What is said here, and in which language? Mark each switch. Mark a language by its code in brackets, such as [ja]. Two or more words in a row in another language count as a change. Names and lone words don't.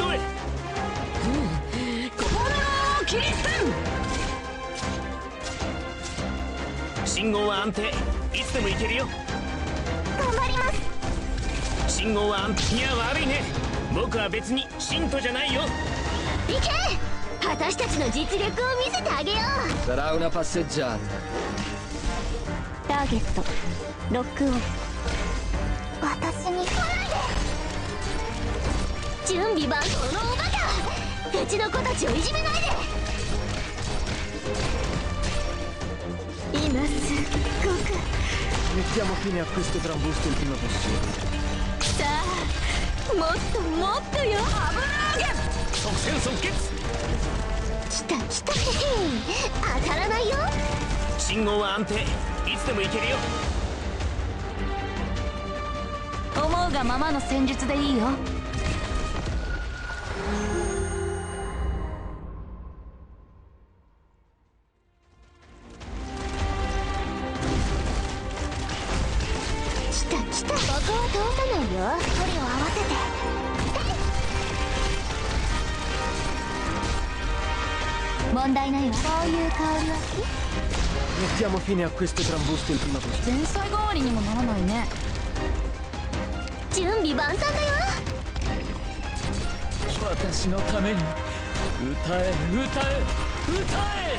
[ja] 炎の切り捨てん。信号は安定。いつでも行けるよ。頑張ります。信号は安定。いや悪いね、僕は別に信徒じゃないよ。行け、私たちの実力を見せてあげよう。 [it] Sarà una passeggiata. [ja] ターゲットロックオン。私に来ないで。準備万能のおバカ、うちの子たちをいじめないで。今すごく [it] Mettiamo fine a questo trambusto il prima possibile. [ja] さあ、もっともっとよ。即戦即決。来た来た、へへ当たらないよ。信号は安定。いつでも行けるよ。思うがままの戦術でいいよ。来た来た、ここは通さないよ。距離を合わせて。問題ないわ。こういう香りは好き。 [it] Mettiamo fine a questo trambusto il prima possibile. [ja] 前菜代わりにもならないね。準備万端だよ。私のために歌え歌え歌え。